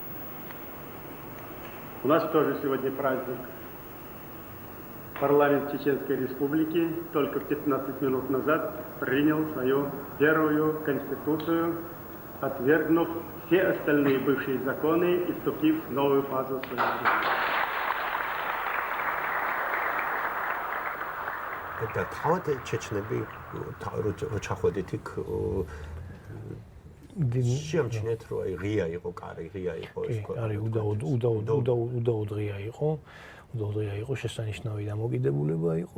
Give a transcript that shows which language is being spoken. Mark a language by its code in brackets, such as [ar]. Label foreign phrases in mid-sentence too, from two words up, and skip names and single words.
[ru] У нас тоже сегодня праздник. Парламент Чеченской Республики только 15 минут назад принял свою первую конституцию, отвергнув все остальные бывшие законы и вступив в новую фазу своей жизни. [ka] და თავად ჩეჩნები ჩახვედით იქ შემჩნეთ რომ აი ღია იყო კარი ღია იყო ეს კარი უდაოდ ღია იყო უდაოდ იყო შესანიშნავი დამოკიდებულება იყო